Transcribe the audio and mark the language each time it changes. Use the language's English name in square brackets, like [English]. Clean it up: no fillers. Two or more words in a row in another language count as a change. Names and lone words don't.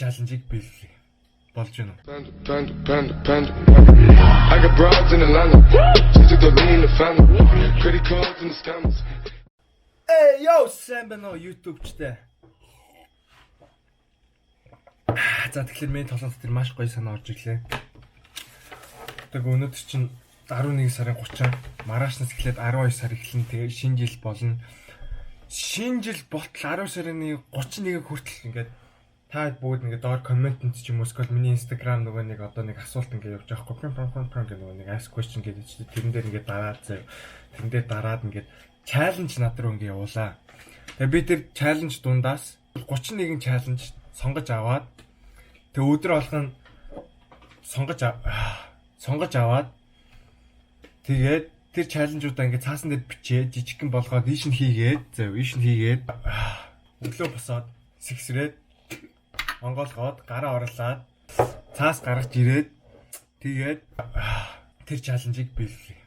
[Mongolian] Challenge-ийг биелүүлээ. Болж байна уу? [English] I got broads in Atlanta. Just to lean the family. Credit cards and the scammers. [Mongolian] Yo, сайн байна уу YouTube-чтэй. За тэгэхээр миний толгойд тэр маш гоё санаа орж ирлээ. Тэг өнөөдөр чинь 11 сарын 30 маргаашнаас эхлээд 12 сар эхлэн тэгээ шинэ жил болно. Шинэ жил болтол 12 сарын 31-ийг хүртэл ингээд та бүгд ингээд доор комментэнд ч юм уу эсвэл миний Instagram нөгөө нэг одоо нэг асуулт ингээд явж байгаа байхгүй гэх нөгөө нэг [English] ask question [Mongolian] гэдэг чинь тэрэн дээр ингээд дараад заяа. Тэрэн дээр дараад ингээд challenge над руу ингээд явуулаа. Тэгээ би тэр challenge дундаас 31 challenge сонгож аваад тэг өдөр болгон сонгож аваад тэгээд тэр challenge-уудаа ингээд цаасан дээр бичээд жижигхэн болгоод ийш нь хийгээд өглөө босоод сэгсрээд Монголгоод гараа орлаад цаас гаргаж ирээд тэгээд тэр challenge-ийг биелүүлээ.